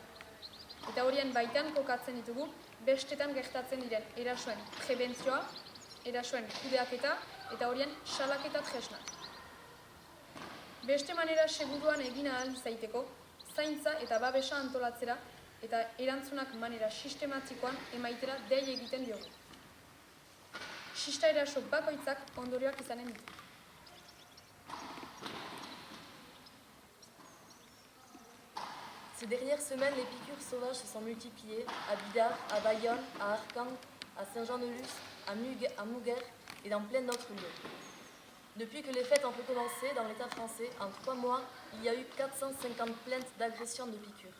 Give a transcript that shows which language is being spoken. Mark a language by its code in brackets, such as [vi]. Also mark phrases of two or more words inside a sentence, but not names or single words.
[eu] Eta horien baitan kokatzen ditugu, bestetan gertatzen diren erasoen prebentzioa, erasoen kudeaketa eta horien salaketa tresnak. Beste manera seguruan egin ahal izaiteko, zaintza eta babesa antolatzera eta erantzunak manera sistematikoan emaitera dei egiten diogu. Sista eraso bakoitzak ondorioak izanen ditu. [fr] Ces dernières semaines, les piqûres sauvages se sont multipliées à Bidart, à Bayonne, à Arcang, à Saint-Jean-de-Luz, à Muguer et dans plein d'autres lieux. Depuis que les fêtes ont commencé dans l'État français, en 3 mois, il y a eu 450 plaintes d'agression de piqûres.